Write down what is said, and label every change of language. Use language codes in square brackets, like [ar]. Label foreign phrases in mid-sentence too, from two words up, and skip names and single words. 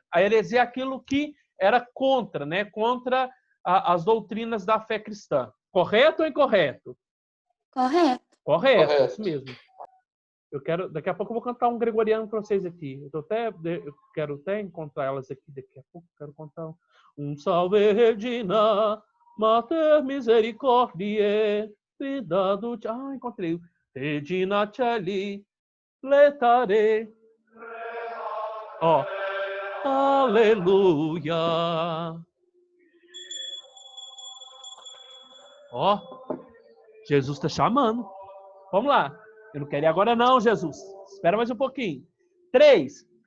[pt] A heresia é aquilo que era contra, né? Contra as doutrinas da fé cristã. Correto ou incorreto? Correto. Correto, isso mesmo. Daqui a pouco eu vou cantar um gregoriano para vocês aqui. Eu quero até encontrar elas aqui daqui a pouco. Quero contar um Salve Regina, Mater Misericordiae, Fidado. Encontrei. Regina Celi, Letare. Ó. Aleluia. Ó, Jesus está chamando. Vamos lá. Eu não quero ir agora não, Jesus. Espera mais um pouquinho. 3.